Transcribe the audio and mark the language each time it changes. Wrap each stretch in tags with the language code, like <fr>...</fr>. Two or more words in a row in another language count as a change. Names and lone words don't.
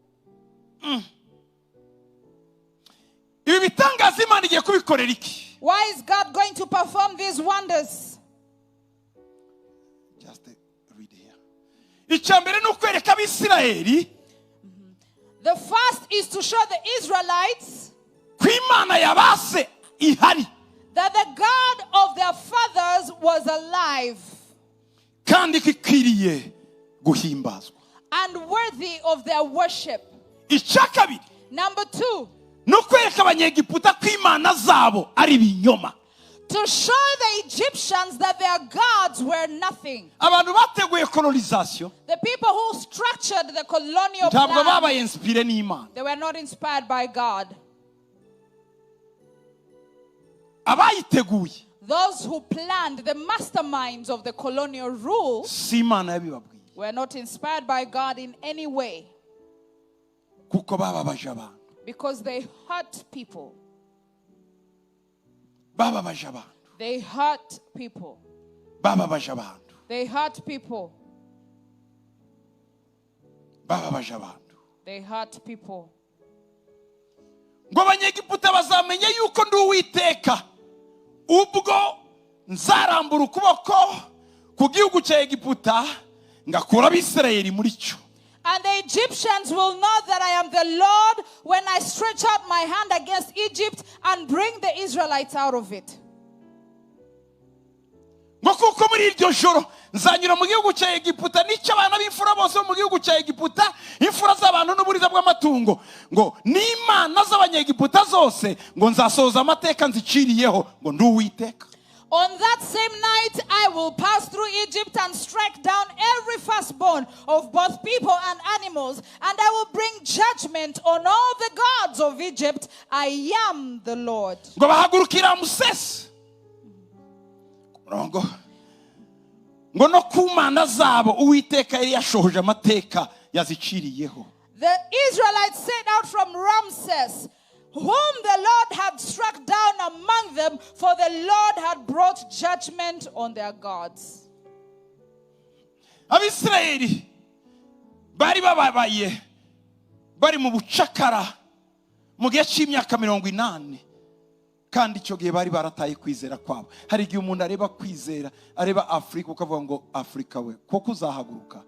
<rw>Ibi bitangaza Imana igiye kubikorera iki?</rw> <en>Why is God going to perform these wonders? Just read here.</en> <rw>Icyambere ni ukwereka Abisirayeli.</rw> <en>The first is to show the Israelites</en> <rw>Ko Imana yabase ihari.</rw> <en>that the God of their fathers was alive</en> <rw>Kandi kikwiriye guhimbazwa.</rw> <en>and worthy of their worship.</en> <rw>Icya kabiri</rw> <en>Number 2,</en> <rw>ni ukwereka abanyegiputa ko Imana zabo ari ibinyoma.</rw> <en>to show the Egyptians that their gods were nothing.</en> <rw>Abantu bateguye colonization</rw> <en>The people who structured the colonial</en> <rw>ntabwo</rw> <en>plan,</en> <rw>babaye inspire n'Imana.</rw> <en>they were not inspired by God.</en> <rw>Abayiteguye</rw> <en>Those who planned, the masterminds of the colonial rule,</en> <rw>si Imana yabibabwiye,</rw> <en>were not inspired by God in any way,</en> <rw>kuko bababaje abantu.</rw> <en>because they hurt people.</en> <rw>Bababaje abantu.</rw> <en>They hurt people.</en> <rw>Bababaje abantu.</rw> <en>They hurt people.</en> <rw>Bababaje abantu.</rw> <en>They hurt people.</en> <rw>Ngo abanyegiputa bazamenye yuko ndi Uwiteka ubwo nzarambura ukuboko ku gihugu cya Egiputa ngakura Abisirayeli muri cyo.</rw> <en>And the Egyptians will know that I am the Lord when I stretch out my hand against Egypt and bring the Israelites out of it.</en> <rw>Ngo kuko muri iryo joro nzanyura mu gihugu cya Egiputa n'icyo abana b'imfura bose mu gihugu cya Egiputa, imfura z'abantu n'uburiza bw'amatungo, ngo n'Imana z'abanyegiputa zose ngo nzasohoza amateka nziciriyeho ngo ndi Uwiteka.</rw> <en>On that same night, I will pass through Egypt and strike down every firstborn of both people and animals, and I will bring judgment on all the gods of Egypt. I am the Lord.</en> <rw>Ngo bahagurukira Musesi. Ngo no ku mana zabo Uwiteka yari yashohoje amateka yaziciriyeho.</rw> <en>The Israelites set out from Ramses, whom the Lord had struck down among them, for the Lord had brought judgment on their gods.</en> <rw>Abisirayeli bari bababaye bari mu bucakara mu gihe cy'imyaka 80, kandi icyo gihe bari barataye kwizera kwabo. Hari igihe umuntu areba kwizera, areba Afrika ukavuga ngo Afrika we koko uzahaguruka.</rw>